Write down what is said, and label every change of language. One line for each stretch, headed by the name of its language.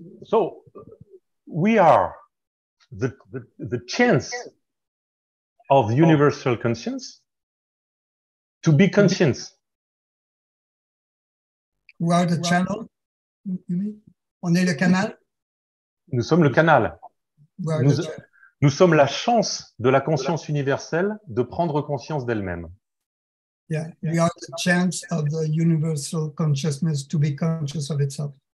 English: So we are the chance of universal conscience to be conscious. We are the channel, you mean?
French: On est le canal? Nous sommes le canal.
English: We are the channel.
French: Nous sommes la chance de la conscience universelle de prendre conscience d'elle-même.
English: Yeah, we are the chance of the universal consciousness to be conscious of itself.